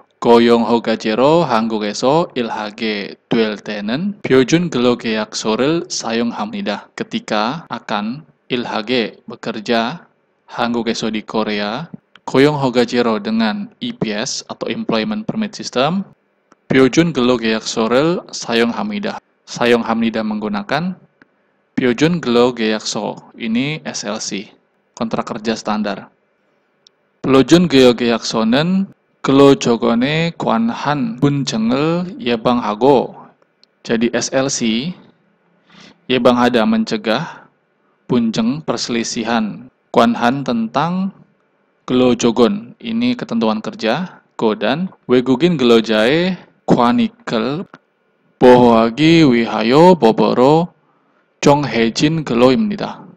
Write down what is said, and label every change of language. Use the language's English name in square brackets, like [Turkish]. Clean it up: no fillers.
[Korean] 고용 허가제로 한국에서 일하게 될 때는 표준 근로계약서를 사용합니다. [Indonesian] Ketika akan [Korean] 일하게 [Indonesian] bekerja [Korean] 한국에서 [Indonesian] di Korea [Korean] 고용 허가제로 [Indonesian] dengan EPS atau Employment Permit System [Korean] 표준 근로계약서를 사용합니다. 사용합니다 [Indonesian] menggunakan [Korean] 표준 근로계약서 [Indonesian] ini SLC kontrak kerja standar. [Korean] 표준 근로계약서는 근로조건에 관한 분쟁을 예방하고 [Indonesian] jadi SLC [Korean] 예방하다 [Indonesian] mencegah [Korean] 분쟁 [Indonesian] perselisihan [Korean] 관한 [Indonesian] tentang [Korean] 근로조건 [Indonesian] ini ketentuan kerja dan [Korean] 외국인 근로자의 권익을 보호하기 위하여 법으로 정해진 근로입니다.